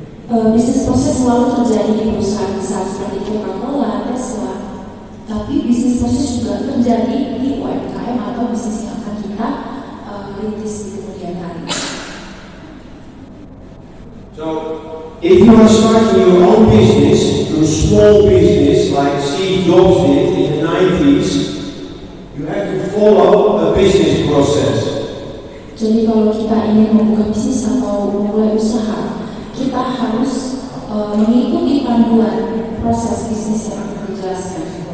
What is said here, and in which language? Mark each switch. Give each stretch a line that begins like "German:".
Indonesian: Bisnis proses selalu terjadi di perusahaan besar seperti Coca-Cola, Tesla, tapi bisnis proses juga terjadi di UMKM atau bisnis yang akan kita rintis di kemudian hari.
English: So, if you are starting your own business, your small business like Steve Jobs did in the 90s, you have to follow a business process.
Indonesian: Jadi kalau kita ingin membuka bisnis atau memulai usaha, kita harus mengikuti panduan proses bisnis yang akan dijelaskan.